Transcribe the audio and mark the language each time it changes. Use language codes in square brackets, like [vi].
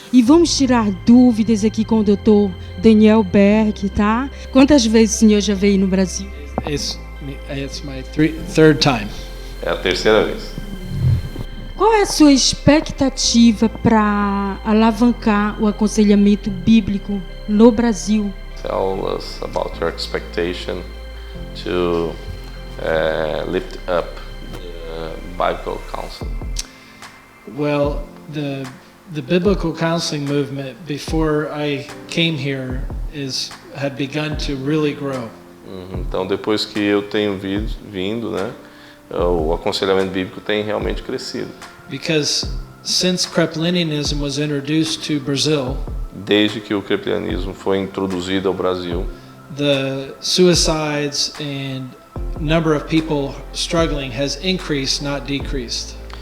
[pt] E vamos tirar dúvidas aqui com o Dr. Daniel Berger, tá? Quantas vezes o senhor já veio no Brasil? [en] It's my third time. [pt] É a terceira vez. Qual é a sua expectativa para alavancar o aconselhamento bíblico no Brasil? [en] Tell us about your expectation to lift up the Bible counseling. Well, the biblical counseling movement before I came here had begun to really grow. [pt] Então, depois que eu tenho vindo, né, o aconselhamento bíblico tem realmente crescido. [en] Because since Kreplinianism was introduced to Brazil, [pt] desde que o kreplinianismo foi introduzido ao Brasil, [en] the suicides and number of people struggling has increased, not decreased.